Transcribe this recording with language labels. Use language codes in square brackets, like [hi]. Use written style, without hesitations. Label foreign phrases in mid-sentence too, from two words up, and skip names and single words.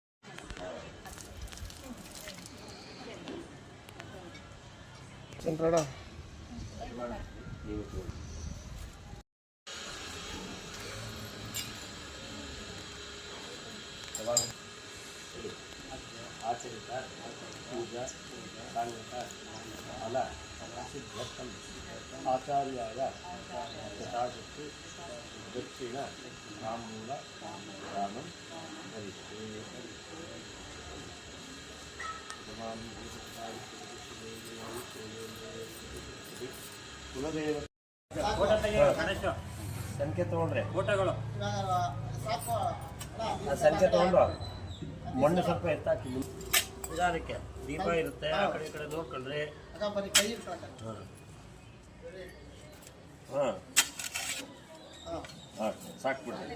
[sa] संकड़ा आचरित पूजा फल सिद्ध्यर्थम आचार्याय यथाशक्ति दक्षिण ताम्बूल दानं [kn] ಸಂಖ್ಯೆ ತಗೊಂಡ್ರೆ ಫೋಟೋಗಳು ಸಂಖ್ಯೆ ತಗೊಂಡು ಮಣ್ಣು ಸ್ವಲ್ಪ ಎತ್ತಾಕಿ ನಿಧಾನಕ್ಕೆ ದೀಪ ಇರುತ್ತೆ, ಆ ಕಡೆ ಈ ಕಡೆ ನೋಡ್ಕೊಂಡ್ರೆ ಸಾಕ್ಬಿಡ್ರಿ.